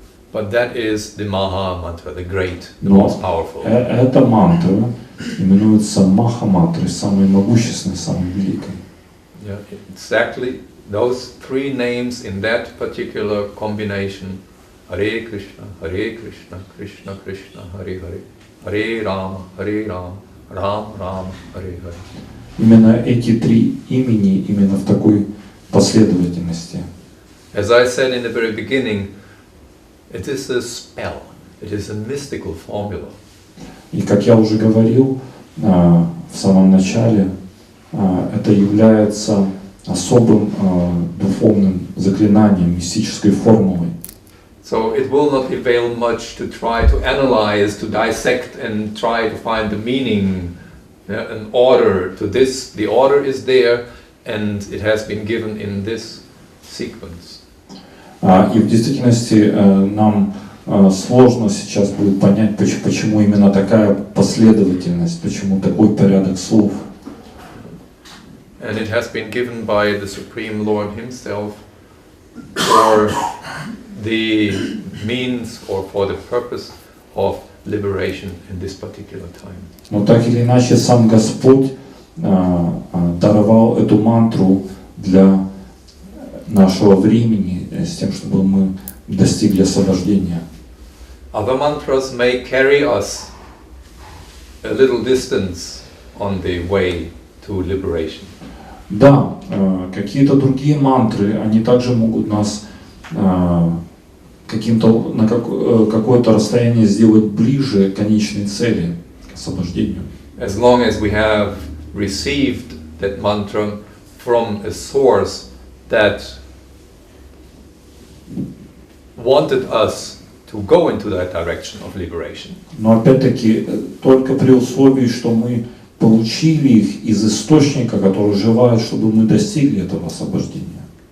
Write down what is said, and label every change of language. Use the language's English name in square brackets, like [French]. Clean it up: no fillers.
[English] But that is the Maha Mantra, the great, the most powerful. [Russian] Эта мантра именуется Маха мантрой, самой могущественной, самой великой. [English] Yeah, exactly those three names in that particular combination: Hare Krishna, Krishna Krishna, Hare Hare, Hare Rama, Ram Rama, Hare Hare. [Russian] Именно эти три имени, именно в такой последовательности. [English] As I said in the very beginning, it is a spell, it is a mystical formula. [Russian] И как я уже говорил в самом начале, это является особым духовным заклинанием, мистической формулой. [English] So it will not avail much to try to analyze, to dissect and try to find the meaning Yeah, an order to this, the order is there, and it has been given in this sequence. [Russian] И в действительности нам сложно сейчас будет понять, почему именно такая последовательность, почему такой порядок слов. [English] And it has been given by the Supreme Lord Himself for the means or for the purpose of liberation in this particular time. [Russian] Но так или иначе сам Господь даровал эту мантру для нашего времени, с тем, чтобы мы достигли освобождения. [English] Other mantras may carry us a little distance on the way to liberation. [Russian] Да, какие-то другие мантры, они также могут нас каким-то на какое-то расстояние сделать ближе к конечной цели, к освобождению. [English] As long as we have received that mantra from a source that wanted us to go into that direction of liberation. [Russian] Но опять-таки только при условии, что мы получили их из источника, который желает, чтобы мы достигли этого освобождения.